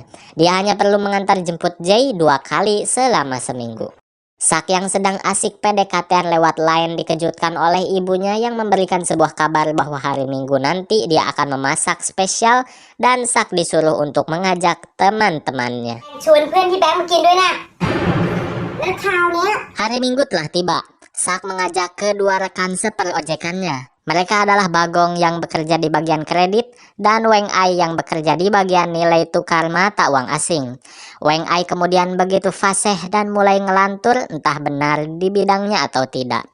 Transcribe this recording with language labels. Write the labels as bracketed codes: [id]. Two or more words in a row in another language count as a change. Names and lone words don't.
[id] Dia hanya perlu mengantar jemput Jay 2 kali selama seminggu. Sak yang sedang asik PDKT lewat line dikejutkan oleh ibunya yang memberikan sebuah kabar bahwa hari Minggu nanti dia akan memasak spesial dan Sak disuruh untuk mengajak teman-temannya. [th] ชวนเพื่อนที่แบงค์มากินด้วยนะแล้วคราวเนี้ย [id] Hari Minggu telah tiba. Sak mengajak kedua rekan seperojekannya. Mereka adalah Bagong yang bekerja di bagian kredit dan Weng Ai yang bekerja di bagian nilai tukar mata uang asing. Weng Ai kemudian begitu fasih dan mulai ngelantur, entah benar di bidangnya atau tidak.